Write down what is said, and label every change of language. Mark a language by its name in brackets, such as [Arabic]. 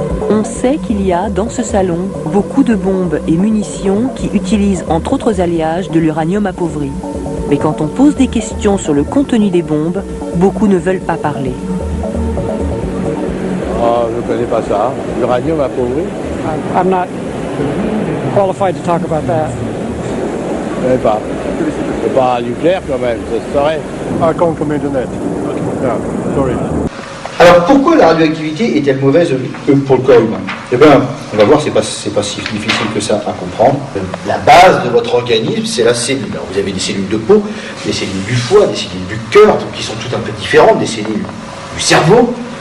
[French] On sait qu'il y a dans ce salon beaucoup de bombes et munitions qui utilisent entre autres alliages de l'uranium appauvri. Mais quand on pose des questions sur le contenu des bombes, beaucoup ne veulent pas parler. Oh, je ne connais pas ça. L'uranium appauvri? [English] I'm not qualified to talk about that. [French] Je ne connais pas. C'est pas nucléaire quand même, ça se saurait. [English] I can't comment on that. Yeah, sorry. [French] Alors pourquoi la radioactivité est-elle mauvaise pour le corps humain? Eh bien, on va voir, c'est pas si difficile que ça à comprendre. La base de votre organisme, c'est la cellule. Alors, vous avez des cellules de peau, des cellules du foie, des cellules du cœur, qui sont toutes un peu différentes, des cellules du cerveau.